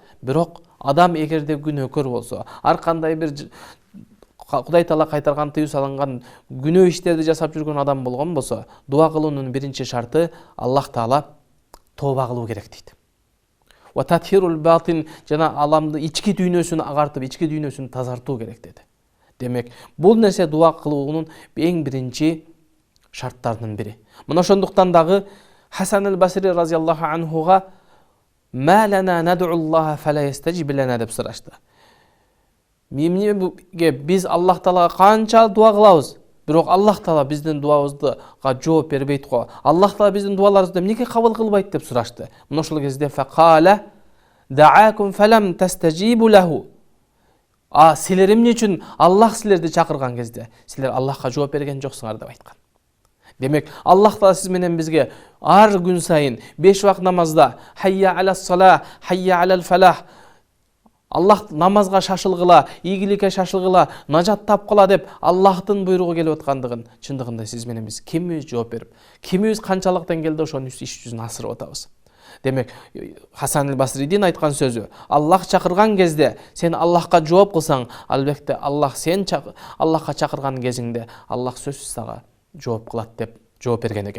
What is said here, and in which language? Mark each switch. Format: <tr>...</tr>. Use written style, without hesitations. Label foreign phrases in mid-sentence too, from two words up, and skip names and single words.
<ky>Бирок адам эгерде күнөөкөр болсо, ар кандай бир Кудай таала кайтарган тыюу салынган күнөө иштерди жасап жүргөн адам болгон болсо, дуа кылуунун биринчи шарты Аллах таала тооба кылуу керек дейт.</ky> <ar>وتطهير الباطن,</ar> <ky>жана аламды ички дүйнөсүн агартып, ички дүйнөсүн тазартуу керек деди. Демек, бул нерсе дуа кылуунун эң биринчи шарттарынын бири. Мына ошондуктан дагы Хасан аль-Басри</ky> <ar>رضي الله عنه ما لنا ندعو الله فلا يستجاب لنا</ar> <ky>деп сурашты. Эмнеге биз Аллах таалага канча дуа кылабыз, бирок Аллах таала биздин дуабызга жооп бербейт го. Аллах таала биздин дуаларыбызды эмнеге кабыл кылбайт деп сурашты. Мына ошол кезде</ky> <ar>فقال دعاكم فلم تستجيبوا له.</ar> <ky>Силер эмне үчүн Аллах силерди чакырган кезде силер Аллахка жооп берген жоксуңар деп айткан. Демек, Аллах таала сиз менен бизге ар күн сайын 5 вакыт намазда</ky> <ar>حي على الصلاة حي على الفلاح,</ar> <ky>Аллах намазга шашылгыла, ийгиликке шашылгыла, нажат тапкыла деп Аллахтын буйругу келип аткандыгын чындыгында сиз менен биз кимибиз жооп берип, кимибиз канчалык деңгээлде ошонун иш жүзүн асырып атабыз. Демек, Хасан аль-Басридин айткан сөзү, Аллах чакырган кезде сен Аллахка жооп кылсаң, албетте Аллах сен Аллахка чакырган кезиңде Аллах сөзсүз сага жооп кылат деп жооп берген экен.</ky>